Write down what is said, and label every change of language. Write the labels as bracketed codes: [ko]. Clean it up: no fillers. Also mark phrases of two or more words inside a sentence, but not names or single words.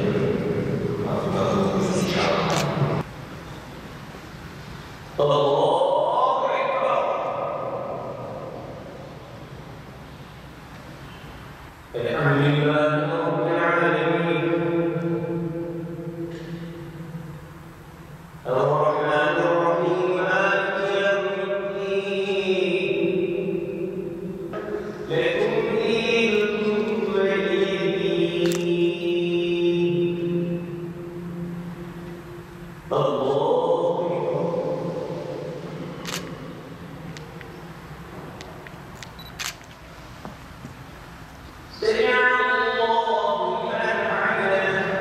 [tr] Hafiften inşallah. [ar] الله أكبر. الحمد لله رب العالمين. الرحمن الرحيم. مالك يوم الدين. لكم دينكم ولي دين. الله أكبر. سمع الله لمن حمده.